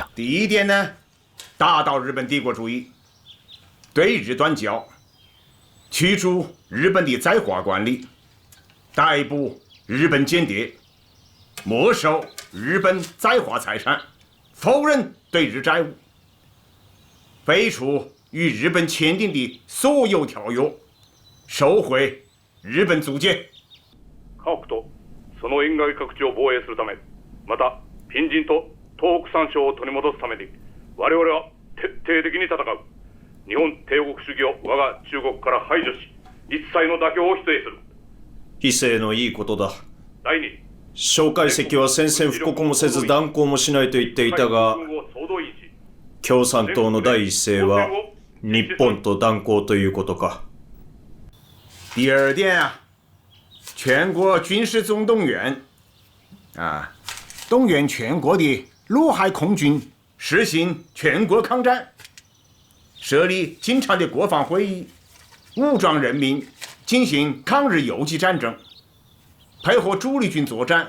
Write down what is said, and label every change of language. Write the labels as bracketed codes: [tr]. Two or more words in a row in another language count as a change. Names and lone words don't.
[zh] 第1点呢，打倒日本帝国主义，对日断交，驱逐日本的在华官吏，逮捕日本间谍，没收日本在华财产，否认对日债务，废除与日本签订的所有条约，收回日本租界。 [ja] 家屋とその沿岸各地を防衛するため、また隣人と東北3省を取り戻すために、我々は徹底的に戦う。日本帝国主義を我が中国から排除し、一切の妥協を否定する。非正のいいことだ。第二、蒋介石は宣戦布告もせず断交もしないと言っていたが、共産党の第一声は日本と断交ということか。 [zh] 第2点啊，全国军事总动员啊，动员全国的陆海空军实行全国抗战，设立经常的国防会议，武装人民进行抗日游击战争，配合主力军作战。